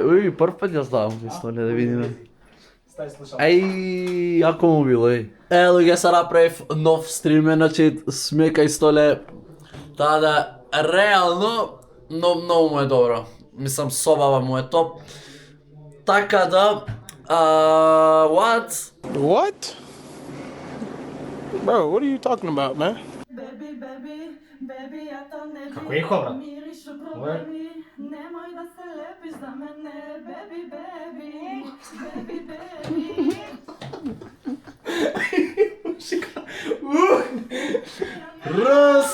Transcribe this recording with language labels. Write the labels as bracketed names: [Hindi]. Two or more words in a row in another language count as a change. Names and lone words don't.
[Macedonian] Уј, прв пат ја ставам кај Столе да видиме. Еј, јако му било, еј. Луѓе, се направив нов стрим, значи сме кај Столе. Таа да, реално, многу му е добро. Мислам, собава му е топ. Така да, [English] what? What? Bro, what are you talking about, man? [Macedonian] Како е брат? Ова Немој да се лепиш за мене, беби. Раз!